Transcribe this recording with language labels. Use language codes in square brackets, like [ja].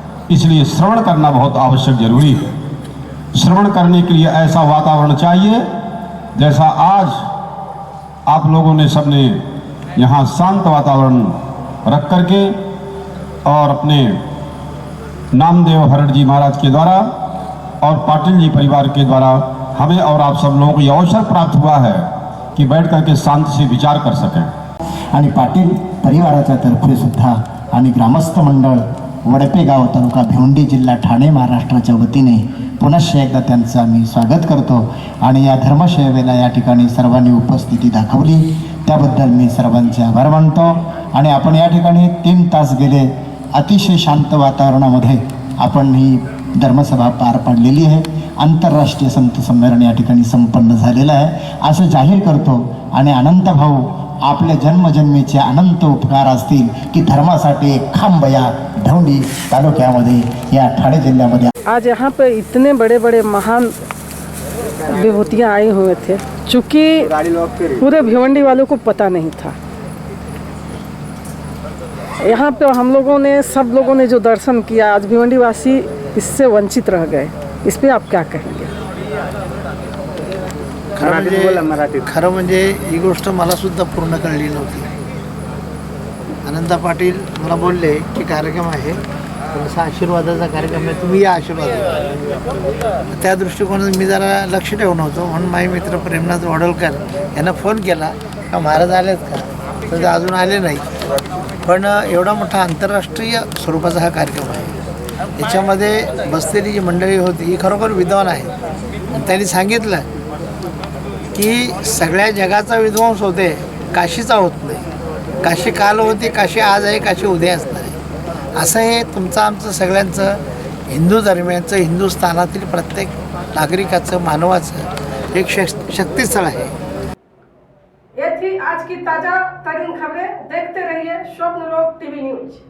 [hi] इसलिए श्रवण करना बहुत आवश्यक जरूरी है. श्रवण करने के लिए ऐसा वातावरण चाहिए जैसा आज आप लोगों ने सबने यहाँ शांत वातावरण रख करके और अपने नामदेव हरड जी महाराज के द्वारा और पाटिल जी परिवार के द्वारा हमें और आप सब लोगों को यह अवसर प्राप्त हुआ है की बैठ करके शांति से विचार कर सकें. [mr] आणि पाटील परिवाराच्या तर्फे सुद्धा आणि ग्रामस्थ मंडळ वडपेगाव तालुका भिवंडी जिल्हा ठाणे महाराष्ट्राच्या वतीने पुनश्च एकदा त्यांचं आम्ही स्वागत करतो. आणि या धर्मसेवेला या ठिकाणी सर्वांनी उपस्थिती दाखवली त्याबद्दल मी सर्वांचे आभार मानतो. आणि आपण या ठिकाणी 3 तास गेले अतिशय शांत वातावरणामध्ये आपण ही धर्मसभा पार पाडलेली आहे. आंतरराष्ट्रीय संत संमेलन या ठिकाणी संपन्न झालेलं आहे असं जाहीर करतो. आणि अनंत भाऊ आपल्या जन्मजन्मीचे अनंत उपकार असतील की धर्मासाठी एक खांब या भिवंडी तालुक्यामध्ये या ठाणे जिल्ह्यामध्ये. [hi] आज यहाँ पे इतने बड़े बड़े महान विभूतियाँ आए हुए थे, चूँकि पूरे भिवंडी वालों को पता नहीं था. यहाँ पे हम लोगों ने, सब लोगों ने जो दर्शन किया, आज भिवंडी वासी इससे वंचित रह गए. इस पर आप क्या कहेंगे? [mr] खरं म्हणजे ही गोष्ट मला सुद्धा पूर्ण कळली नव्हती. अनंता पाटील मला बोलले की कार्यक्रम आहे, थोडासा आशीर्वादाचा कार्यक्रम आहे, तुम्ही या आशीर्वाद. त्या दृष्टिकोनात मी जरा लक्ष ठेवून होतो. म्हणून माझे मित्र प्रेमनाथ वडोलकर यांना फोन केला का महाराज आलेत का, तर ते अजून आले नाही. पण एवढा मोठा आंतरराष्ट्रीय स्वरूपाचा हा कार्यक्रम आहे. याच्यामध्ये बसलेली जी मंडळी होती ही खरोखर विद्वान आहे. त्यांनी सांगितलं की सगळ्या जगाचा विध्वंस होते, काशीचा होत नाही. काशी काल होती, काशी आज आहे, काशी उद्या असणार आहे. असं हे तुमचं आमचं सगळ्यांचं हिंदू धर्मियांचं हिंदुस्थानातील प्रत्येक नागरिकाचं मानवाचं एक शक्तिस्थळ आहे. [hi] ये थी आज की ताज़ा तरीन खबरें. देखते रहिए स्वप्न लोक टीवी न्यूज.